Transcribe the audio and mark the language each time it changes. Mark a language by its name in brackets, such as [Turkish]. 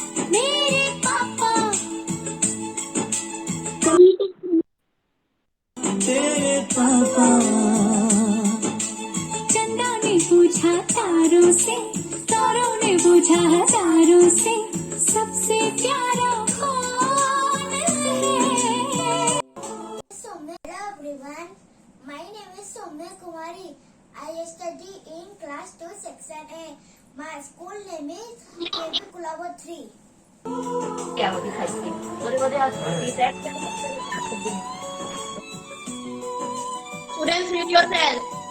[Hindi] मेरे पापा, तेरे पापा। चंदा ने पूछा तारों से, तारों ने पूछा हजारों से, सबसे प्यारा कौन है? [English] Hello everyone, my name is Soumya Kumari. I study in class 2 section A. My school name is KB Kulavo 3. [Hindi] क्या वो दिखाई थी [English] students mute yourself